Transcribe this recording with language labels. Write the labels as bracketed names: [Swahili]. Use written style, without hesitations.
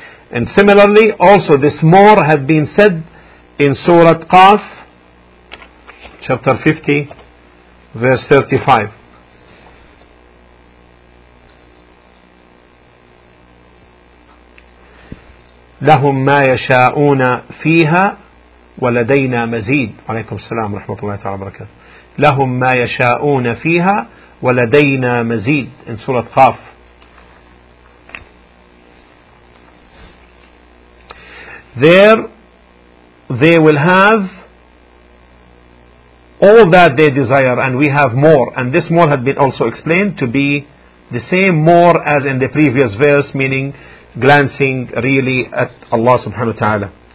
[English] And similarly, also this more had been said in Surah Qaf, chapter 50 verse 35, [Arabic] لهم ما يشاءون فيها ولدينا مزيد. عليكم السلام ورحمة الله تعالى وبركاته. لهم ما يشاءون فيها ولدينا مزيد, [English] in Surah Qaf there they will have all that they desire, and we have more. And this more had been also explained to be the same more as in the previous verse, meaning glancing really at Allah subhanahu wa ta'ala.